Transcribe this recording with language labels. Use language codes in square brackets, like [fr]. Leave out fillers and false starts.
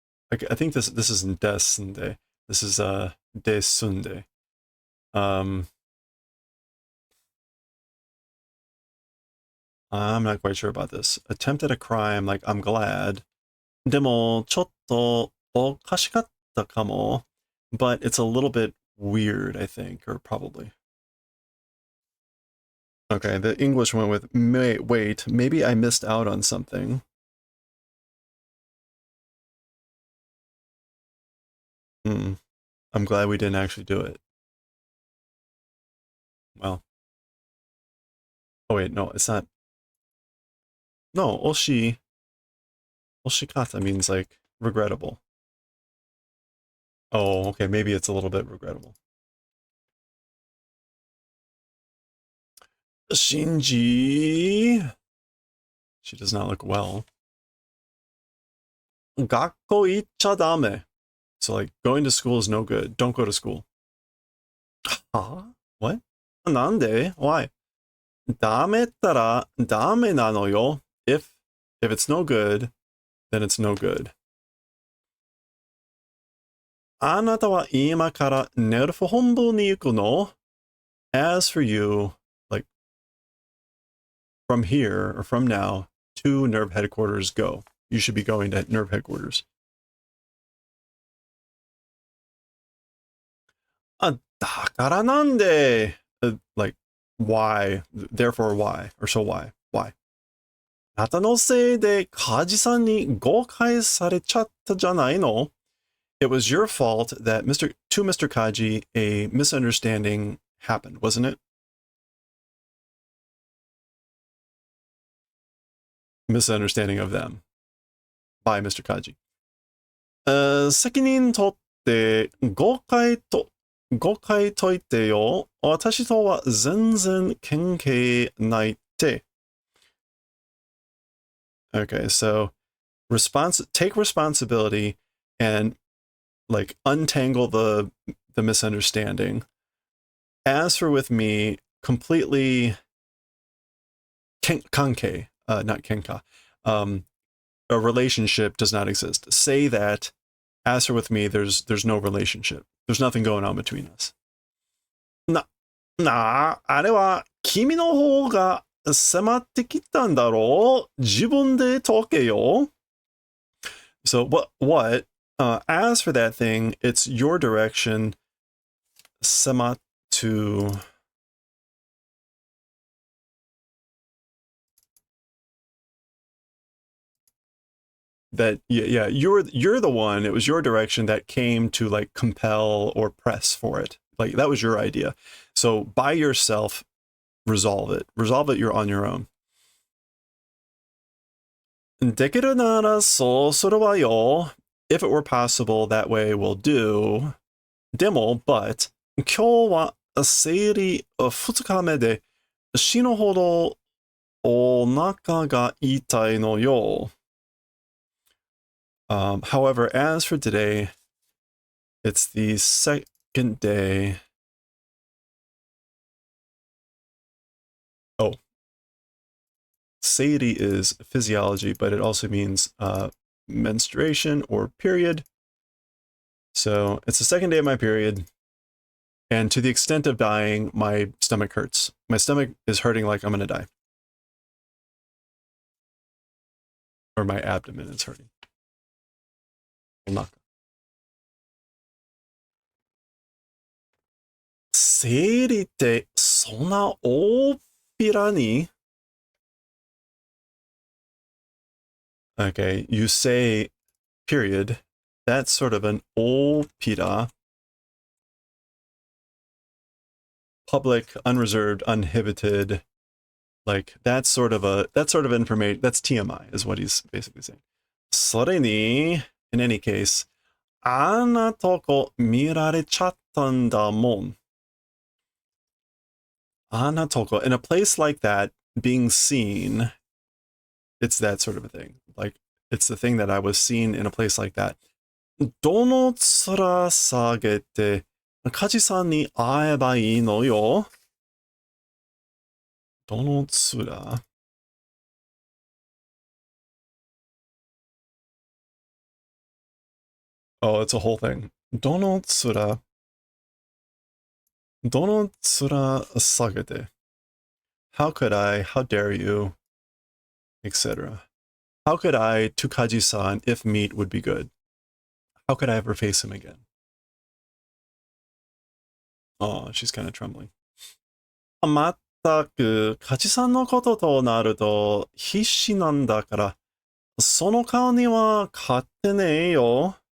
[en] I think this isn't desunde. This is desunde. I'm not quite sure about this. Attempt at a crime, like I'm glad. [ja] でもちょっとおかしかったかも. [en] But it's a little bit weird, I think, or probably. Okay, the English went with wait, maybe I missed out on something. I'm glad we didn't actually do it. Well. Oh wait, no, it's not. No, oshikata means like regrettable. Oh, okay, maybe it's a little bit regrettable. Shinji. She does not look well. [ja] Gakko icha dame. [en] So like going to school is no good. Don't go to school. Huh? What? Nande? Why? [ja] Dame tara dame nano yo. [en] If it's no good, then it's no good. [ja] あなたは今からネルフ本部に行くの? [en] As for you, like from here or from now to Nerve headquarters, go. You should be going to Nerve headquarters. [ja] だからなんで? [en] Like, why? Therefore, why? Or so why? Why? [ja] あなたのせいでカジさんに誤解されちゃったじゃないの? [en] It was your fault that to Mr. Kaji, a misunderstanding happened, wasn't it? Misunderstanding of them by Mr. Kaji. [ja] 責任取って誤解解いてよ。私とは全然関係ないって。 [en] Okay, so take responsibility and like untangle the misunderstanding. As for with me, completely kankei, not kenka. A relationship does not exist. Say that. As for with me, there's no relationship. There's nothing going on between us. [ja] あれは君の方が迫ってきたんだろう? 自分で解けよ. [en] So what? As for that thing, it's your direction. 迫って that yeah, you're the one, it was your direction that came to like compel or press for it. Like that was your idea. So by yourself, resolve it. You're on your own. [ja] できるならそうするわよ. [en] If it were possible, that way will do. [ja] でも, but 今日は生理2日目で死ぬほどお腹が痛いのよ. [en] However, as for today, it's the second day Seiri is physiology, but it also means menstruation or period. So it's the second day of my period. And to the extent of dying, my stomach hurts. My stomach is hurting like I'm going to die. Or my abdomen is hurting. [ja] Seiriってそんな大っぴらに? [en] Okay, you say period. That's sort of an opira. Public, unreserved, uninhibited. Like that's sort of information. That's TMI is what he's basically saying. [ja] それに, [en] in any case, [ja] あんなとこ見られちゃったんだもん. あんなとこ, [en] in a place like that, being seen, it's that sort of a thing. Like, it's the thing that I was seen in a place like that. [ja] どの面下げて、梶さんに会えばいいのよ? どの面? [en] Oh, it's a whole thing. [ja] どの面下げて? [en] How could I, how dare you, etc. How could I, to Kaji-san, if meet would be good? How could I ever face him again? Oh, she's kind of trembling. [ja] まったく、Kaji-さんのこととなると必死なんだから、その顔には勝ってねえよ.